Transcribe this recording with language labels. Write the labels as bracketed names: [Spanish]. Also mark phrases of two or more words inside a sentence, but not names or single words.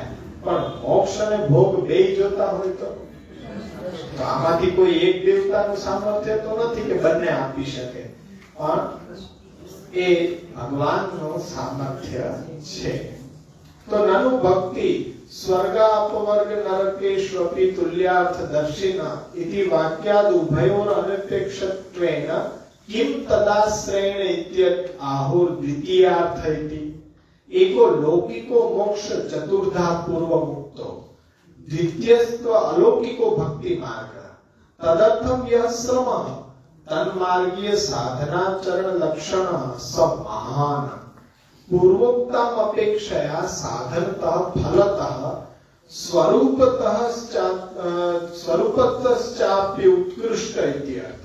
[Gujarati] પણ મોક્ષ અને ભોગ બે જોતા હોય તો આમાંથી કોઈ એક દેવતાનું સામર્થ્ય તો નથી કે બંને આપી શકે, પણ એ ભગવાનનું સામર્થ્ય છે. [Sanskrit] તો નનુ ભક્તિ સ્વર્ગાપવર્ગ નરકેષ્વપી તુલ્યાર્થ દર્શિના ઇતિ વાક્યાદ ઉભયોર અનપેક્ષત્વેન કિમ તદાશ્રયેણ ઇત્યત આહુર દ્વિતીયાર્થ ઇતિ. एको लौकिको मोक्ष चतुर्धा पूर्व मुक्तो द्वितीयस्त्व अलौकिको भक्ति मार्ग तदर्थम यह श्रम तन्मार्गीय साधना चरण लक्षण सब महान पूर्वोक्तम अपेक्षया साधनतः फलतः स्वरूपतश्चाप्य उत्कृष्ट इत्यर्थ.